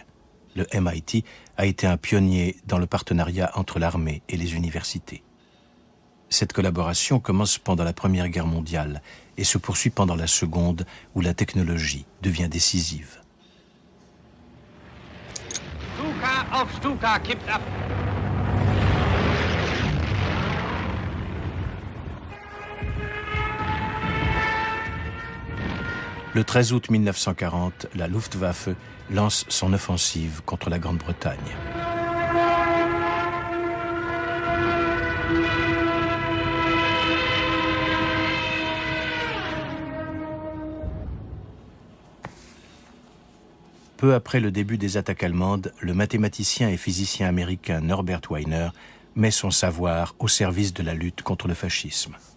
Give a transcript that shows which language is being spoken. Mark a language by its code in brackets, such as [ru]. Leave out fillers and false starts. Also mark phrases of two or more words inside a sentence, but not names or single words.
[fr] Le MIT a été un pionnier dans le partenariat entre l'armée et les universités. Cette collaboration commence pendant la Première Guerre mondiale et se poursuit pendant la Seconde, où la technologie devient décisive. [de] Stuka auf Stuka kippt ab. [fr] Le 13 août 1940, la Luftwaffe lance son offensive contre la Grande-Bretagne. Peu après le début des attaques allemandes, le mathématicien et physicien américain Norbert Wiener met son savoir au service de la lutte contre le fascisme.